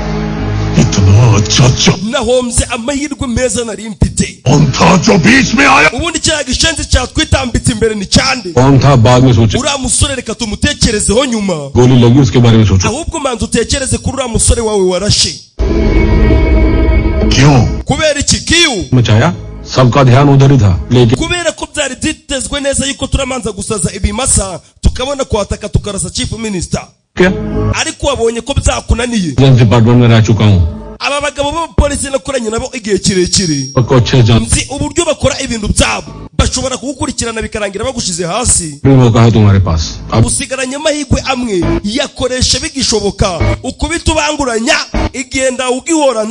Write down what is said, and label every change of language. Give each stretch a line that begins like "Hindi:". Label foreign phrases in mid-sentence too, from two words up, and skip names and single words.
Kinyarwanda: nahombye amahirwe meza nari mfite. ubundi cya gishenzi cyatwitambitse imbere ni cyande. uriya musore reka tumutekerezeho nyuma, ahubwo manza utekereze kuri uriya musore wawe warashe. kubera iki kiyu?
Hindi: सबका ध्यान उधर ही था, लेकिन
Kinyarwanda: kubera ko byari byitezwe neza yuko turamanza gusaza ibimasa tukabona kwataka tukarasa
English: chief minister.
Kinyarwanda: ariko wabonye ko byakunaniye.
Hindi: डिपार्टमेंट में रह चुका हूँ.
Kinyarwanda: aba bagabo b'abapolisi nakoranye nabo igihe kirekire, nzi uburyo bakora ibintu byabo. bashobora kugukurikirana bikarangira bagushize hasi. usigaranye amahirwe amwe, yakoresha bigishoboka. ukubita ubanguranya igenda ugihorana.